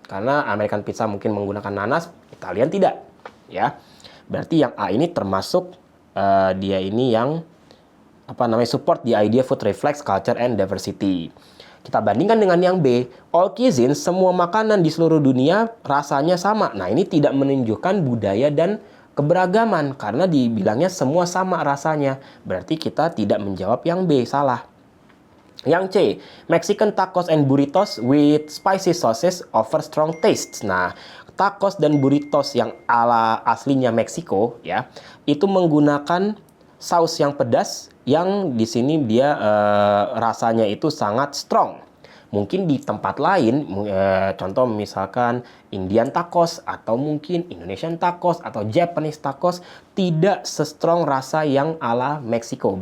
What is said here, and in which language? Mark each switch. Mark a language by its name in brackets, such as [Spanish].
[Indonesian] Karena American pizza mungkin menggunakan nanas, Italian tidak. Ya, berarti yang A ini termasuk dia ini yang [English] support the idea food reflects culture and diversity. [Indonesian] Kita bandingkan dengan yang B, [English] all cuisines, [Indonesian] semua makanan di seluruh dunia rasanya sama. Nah, ini tidak menunjukkan budaya dan keberagaman, karena dibilangnya semua sama rasanya. Berarti kita tidak menjawab yang B, salah. Yang C, [English] Mexican tacos and burritos with spicy sauces offer strong tastes. [Indonesian] Nah, tacos dan burritos yang ala aslinya Meksiko, ya, itu menggunakan saus yang pedas, yang di sini dia rasanya itu sangat strong. Mungkin di tempat lain, contoh misalkan Indian tacos atau mungkin Indonesian tacos atau Japanese tacos tidak se-strong rasa yang ala Meksiko.